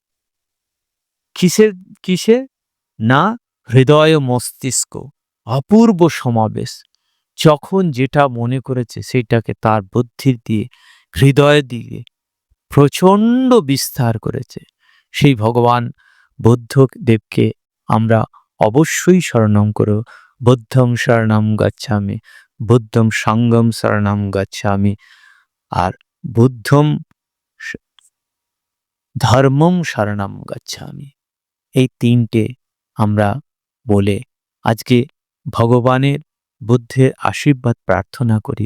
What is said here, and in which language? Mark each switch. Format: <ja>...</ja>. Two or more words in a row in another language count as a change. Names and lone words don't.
<bn>কিসে? না, হৃদয় ও মস্তিষ্ক অপূর্ব সমাবেশ। যখন যেটা মনে করেছে সেটাকে তার বুদ্ধির দিয়ে, হৃদয় দিয়ে প্রচণ্ড বিস্তার করেছে। সেই ভগবান বুদ্ধদেবকে আমরা অবশ্যই শরণম করো।</bn> <pi>বুদ্ধং শরণম গচ্ছামি, বুদ্ধং সঙ্গম শরণম গচ্ছামি, আর বুদ্ধম ধর্মম শরণম গচ্ছামি।</pi> <bn>এই 3টে আমরা বলে আজকে ভগবানের বুদ্ধের আশীর্বাদ প্রার্থনা করি।</bn>